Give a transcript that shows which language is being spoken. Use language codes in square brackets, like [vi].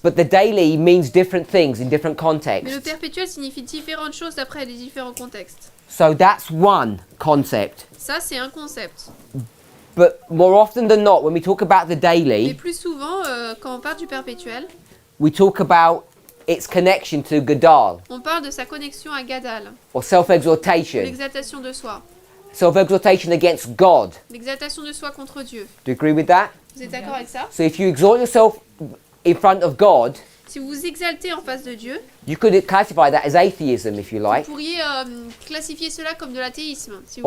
[en] But the daily means different things in different [fr] Mais le [en] contexts. [fr] perpétuel signifie différentes choses d'après les différents contextes. [en] So that's one concept. [fr] Ça, c'est un concept. [en] But more often than not, when we talk about the [fr] Mais [en] daily, [fr] plus souvent, quand on parle du perpétuel, [en] we talk about its connection to Gadal [fr] on parle de sa connexion à Gadal, [en] or self-exaltation. [fr] l'exaltation de soi, [en] Self-exaltation against God. [fr] l'exaltation de soi contre Dieu. [en] Do you agree with that? [fr] Vous êtes d'accord avec ça? [en] So if you exalt yourself in front of God, [fr] Si vous vous exaltez en face de Dieu, [en] you could classify that as atheism, if you like, [fr] vous pourriez classifier cela comme de l'athéisme, si vous